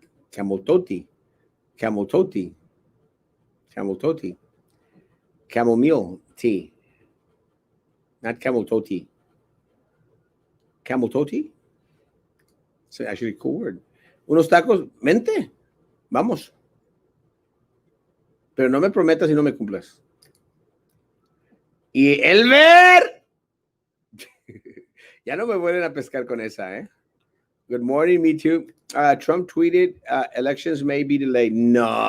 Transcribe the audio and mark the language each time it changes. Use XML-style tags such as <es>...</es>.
<en>Camel toe tea. Camel toe tea. Camel toe tea. Camel meal tea. Not camel toe tea. Camel toe tea? It's actually a cool word.</en> <es>Unos tacos, mente. Vamos. Pero no me prometas y no me cumplas. Y Elmer. Ya no me vuelven a pescar con esa, ¿eh?</es> <en>Good morning, me too. Trump tweeted, elections may be delayed. No.</en>